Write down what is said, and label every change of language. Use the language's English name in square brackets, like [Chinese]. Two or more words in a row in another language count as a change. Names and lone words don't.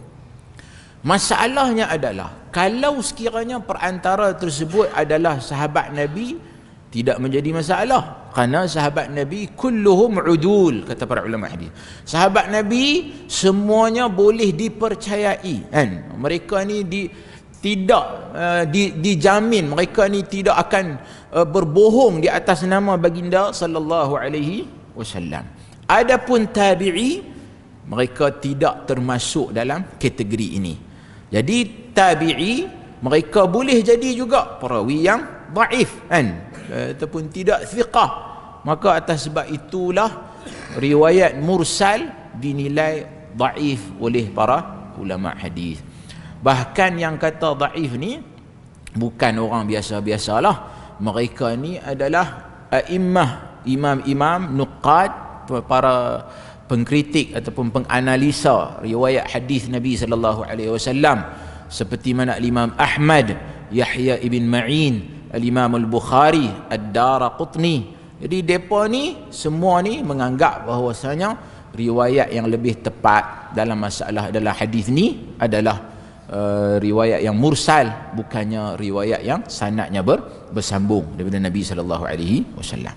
[Malay] Masalahnya adalah kalau sekiranya perantara tersebut adalah sahabat Nabi, tidak menjadi masalah, kerana sahabat Nabi [Arabic] كلهم عدول, [Malay] kata para ulama hadis. Sahabat Nabi semuanya boleh dipercayai, kan? Mereka ni dijamin, mereka ni tidak akan berbohong di atas nama baginda [Arabic] صلى الله عليه وسلم. [Malay] Adapun tabi'i, mereka tidak termasuk dalam kategori ini. Jadi tabi'i mereka boleh jadi juga perawi yang dhaif, kan, ataupun tidak thiqah. Maka atas sebab itulah riwayat mursal dinilai dhaif oleh para ulama hadis. Bahkan yang kata dhaif ni bukan orang biasa-biasalah. Mereka ni adalah a'immah, imam-imam, nuqad, para pengkritik ataupun penganalisa riwayat hadis Nabi [Arabic] صلى الله عليه وسلم, [Malay] seperti mana Imam Ahmad, Yahya ibn Ma'in, Al-Imam Al-Bukhari, Ad-Daraqutni. Jadi depa ni semua ni menganggap bahawasanya riwayat yang lebih tepat dalam masalah adalah hadis ni adalah riwayat yang mursal, bukannya riwayat yang sanadnya bersambung daripada Nabi [Arabic] صلى الله عليه وسلم.